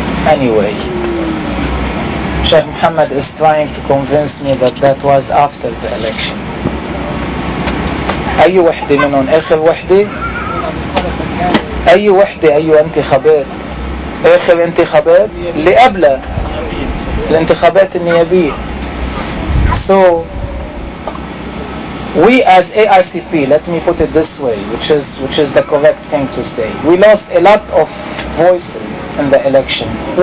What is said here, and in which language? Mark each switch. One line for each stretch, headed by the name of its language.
English: Anyway, Sheikh Muhammad is trying to convince me that that was after the election.
Arabic: أي وحدة منهم؟ آخر وحدة؟ أي وحدة؟ أي انتخابات؟ آخر انتخابات؟ اللي قبلها الانتخابات النيابية.
English: So we as AICP, let me put it this way, which is the correct thing to say, we lost a lot of voices in the election.